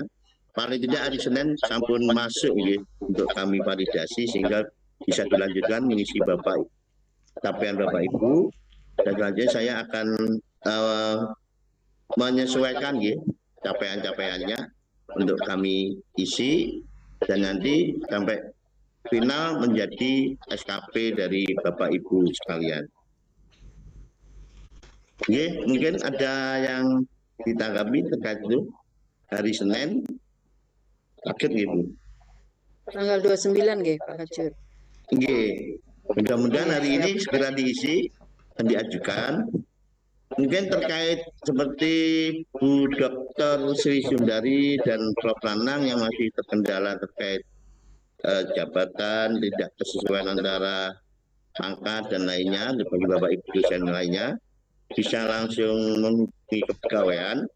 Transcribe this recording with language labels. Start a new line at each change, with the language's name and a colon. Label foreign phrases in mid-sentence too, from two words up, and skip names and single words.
Indonesian: Paling tidak hari Senin sampun masuk untuk kami validasi sehingga bisa dilanjutkan mengisi capaian Bapak Ibu, dan selanjutnya saya akan menyesuaikan capaian-capaiannya untuk kami isi dan nanti sampai final menjadi SKP dari Bapak Ibu sekalian. Mungkin ada yang ditanggapi terkait itu hari Senin kaget gitu. Tanggal 29 nggih Pak Kajur. Nggih. Mudah-mudahan hari ini segera diisi dan diajukan. Mungkin terkait seperti Bu Dr. Sri Sundari dan Prof. Nanang yang masih terkendala terkait jabatan, tidak kesesuaian antara pangkat dan lainnya, bagi Bapak Ibu dosen lainnya, bisa langsung menghubungi kepegawaian.